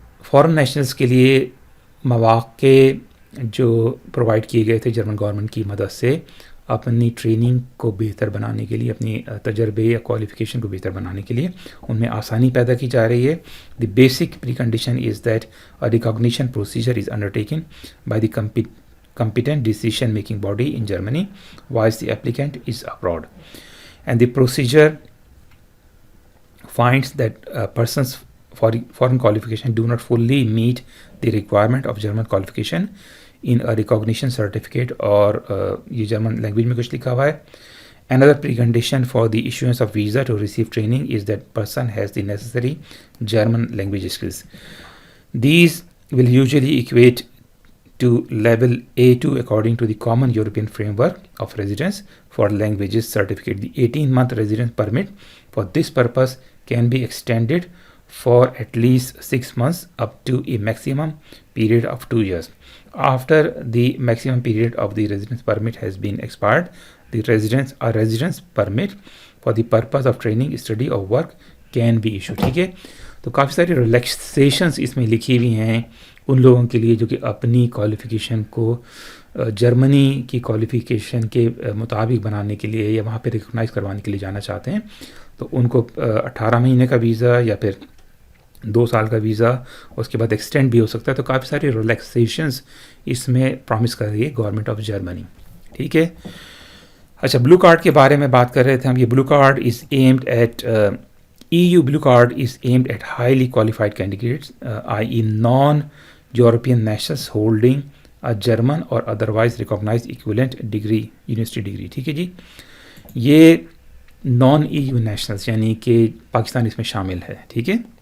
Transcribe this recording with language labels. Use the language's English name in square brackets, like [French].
[Urdu] Foreign nationals کے لیے مواقع جو پرووائڈ کیے گئے تھے جرمن گورنمنٹ کی مدد سے اپنی ٹریننگ کو بہتر بنانے کے لیے, اپنی تجربے یا کوالیفیکیشن کو بہتر بنانے کے لیے ان میں آسانی پیدا کی جا رہی ہے. [English] the basic precondition is that a recognition procedure is undertaken by the competent decision making body in Germany whilst the applicant is abroad, and the procedure finds that persons for foreign qualification do not fully meet the requirement of German qualification in a recognition certificate, [Urdu] اور یہ German language میں کچھ لکھا ہوا ہے. [English] Another precondition for the issuance of visa to receive training is that person has the necessary German language skills. These will usually equate to level A2 according to the Common European Framework of Residence for Languages Certificate. The 18-month residence permit for this purpose can be extended for at least 6 months up to a maximum period of 2 years. After the maximum period of the residence permit has been expired, the residence permit for the purpose of training, study or work can be issued. [Urdu] ٹھیک ہے. تو کافی ساری ریلیکسیشنس اس میں لکھی ہوئی ہیں ان لوگوں کے لیے جو کہ اپنی کوالیفیکیشن کو جرمنی کی کوالیفیکیشن کے مطابق بنانے کے لیے یا وہاں پہ ریکگنائز کروانے کے لیے جانا چاہتے ہیں. تو ان کو 18 مہینے کا ویزا یا پھر 2 سال کا ویزا, اس کے بعد ایکسٹینڈ بھی ہو سکتا ہے. تو کافی ساری ریلیکسیشنز اس میں پرومس کر رہی ہے گورنمنٹ آف جرمنی. ٹھیک ہے. اچھا, بلو کارڈ کے بارے میں بات کر رہے تھے ہم. [English] یہ blue card is aimed at EU blue card is aimed at highly qualified candidates, i.e. non-European nationals holding a German or otherwise recognized equivalent degree, university degree. [Urdu] ٹھیک ہے جی. یہ نان EU نیشنلس یعنی کہ پاکستان اس میں شامل ہے. ٹھیک ہے.